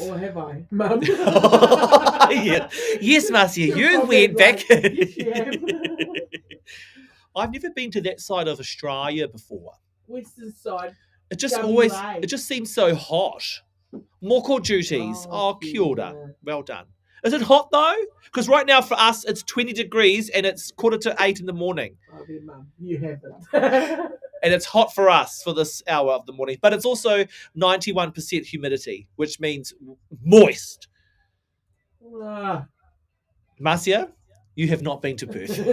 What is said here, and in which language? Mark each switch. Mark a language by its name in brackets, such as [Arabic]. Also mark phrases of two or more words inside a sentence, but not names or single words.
[English] Or have I, Mum? Yeah. Yes, Marcia, you went back. Yes, I've never been to that side of Australia before. Western side. It just WA. it just seems so hot. More call duties. [Māori] Oh, kia ora. [English] Yeah. Well done. Is it hot though? Because right now for us it's 20 degrees and it's 7:45 in the morning. Oh, dear Mum, you haven't. And it's hot for us for this hour of the morning. But it's also 91% humidity, which means moist. Marcia, you have not been to Perth.